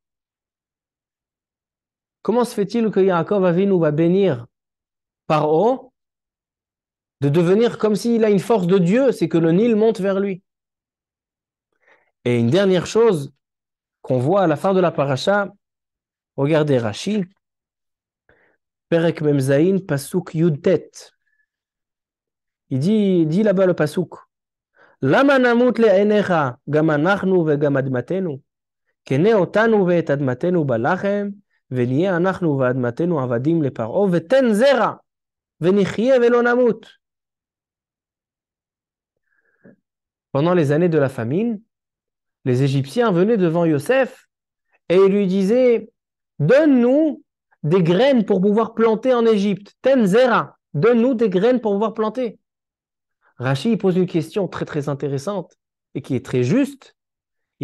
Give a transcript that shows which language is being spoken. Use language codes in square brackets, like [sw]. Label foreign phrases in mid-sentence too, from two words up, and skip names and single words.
[fr] Comment se fait-il que Yaakov Avinu va bénir Paro de devenir comme s'il a une force de Dieu, c'est que le Nil monte vers lui? Et une dernière chose qu'on voit à la fin de la paracha, regardez Rashi, [he] פרק מ״ז, פסוק י״ט. [fr] Il dit là-bas le Pasuk, [he] למה נמות לעיניך גם אנחנו וגם אדמתנו, קנה אותנו ואת אדמתנו בלחם, ונהיה אנחנו ואדמתנו עבדים לפרעה, ותן זרע, ונחיה ולא נמות. [fr] Pendant les années de la famine, les Égyptiens venaient devant Yosef et ils lui disaient donne-nous des graines pour pouvoir planter en Égypte. [he] תן זרע, [fr] donne-nous des graines pour pouvoir planter. Rashi pose une question très très intéressante et qui est très juste.